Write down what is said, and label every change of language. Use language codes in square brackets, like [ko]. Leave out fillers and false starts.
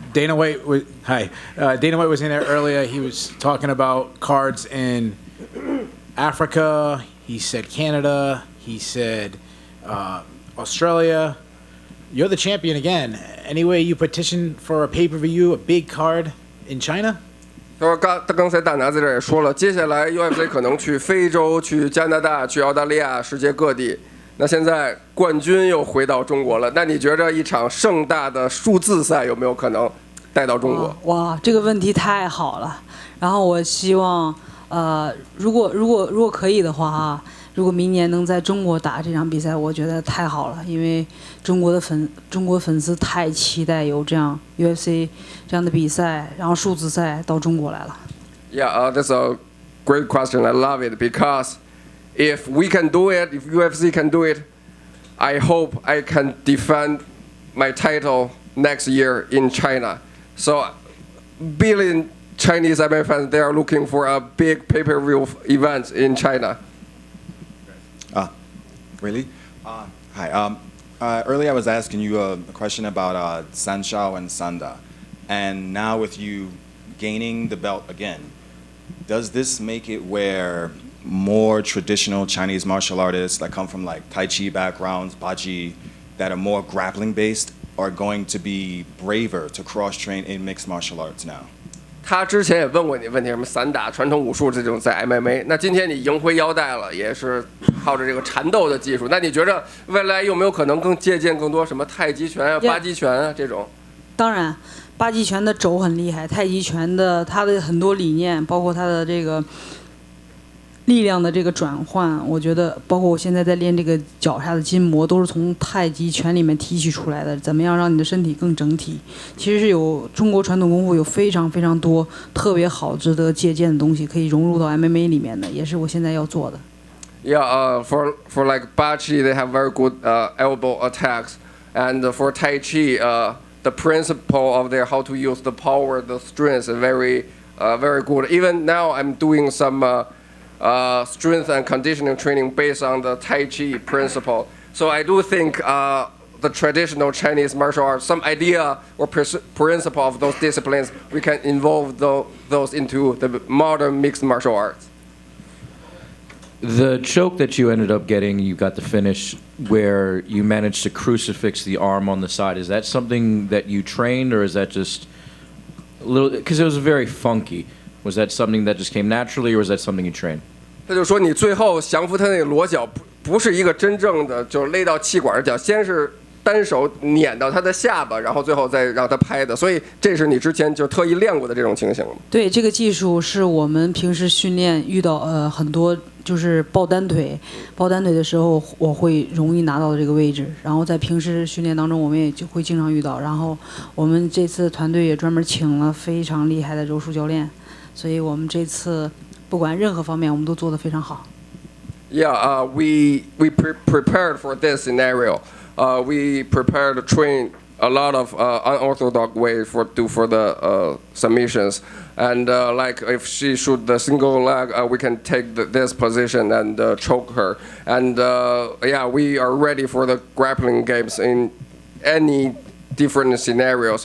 [en] Dana White was Dana White was in there earlier. He was talking about cards in Africa. He said Canada. He said Australia. You're the champion again. Anyway, you petition for a pay-per-view, a big card in China? [zh] 刚才大拿在这儿也说了，接下来 UFC 可能去非洲、去加拿大、去澳大利亚、世界各地。那现在冠军又回到中国了，那你觉着一场盛大的数字赛有没有可能带到中国？哇，这个问题太好了。然后我希望，如果可以的话啊，如果明年能在中国打这场比赛，我觉得太好了，因为中国粉丝太期待有这样 UFC 这样的比赛，然后数字赛到中国来了。 [en] Yeah, that's a great question. I love it because if we can do it, if UFC can do it, I hope I can defend my title next year in China. So, billion Chinese MMA fans, they are looking for a big pay-per-view event in China. Really? Hi. Earlier I was asking you a question about Sanshao and Sanda. And now with you gaining the belt again, does this make it where more traditional Chinese martial artists that come from like Tai Chi backgrounds, Baji, that are more grappling based, are going to be braver to cross-train in mixed martial arts now? [zh] 他之前也问过你问题，什么散打、传统武术这种在 MMA。那今天你赢回腰带了，也是靠着这个缠斗的技术。那你觉着未来有没有可能借鉴更多什么太极拳啊、八极拳啊这种？当然，八极拳的肘很厉害，太极拳的它的很多理念，包括它的这个力量的这个转换，我觉得包括我现在在练这个脚下的筋膜，都是从太极拳里面提取出来的。怎么样让你的身体更整体？其实是有中国传统功夫有非常非常多特别好、值得借鉴的东西，可以融入到 MMA 里面的，也是我现在要做的。 [en] Yeah, for like Bachi, they have very good elbow attacks, and for Tai Chi, the principle of their how to use the power, the strength is very good. Even now, I'm doing some strength and conditioning training based on the Tai Chi principle. So I do think the traditional Chinese martial arts, some idea or principle of those disciplines, we can involve those into the modern mixed martial arts. The choke that you ended up getting, you got the finish where you managed to crucifix the arm on the side. Is that something that you trained, or is that just a little? Because it was very funky. Was that something that just came naturally, or was that something you trained? [zh] 他就说你最后降服他那个裸脚不是一个真正的就勒到气管的脚，先是单手碾到他的下巴，然后最后再让他拍的，所以这是你之前就特意练过的这种情形。对，这个技术是我们平时训练遇到很多就是抱单腿的时候，我会容易拿到这个位置，然后在平时训练当中我们也就会经常遇到，然后我们这次团队也专门请了非常厉害的柔术教练，所以我们这次不管任何方面我们都做得非常好。 [en] Yeah, we prepared for this scenario. We prepared to train a lot of unorthodox ways for the submissions, and like if she shoot the single leg, we can take this position and choke her. And yeah, we are ready for the grappling games in any different scenarios.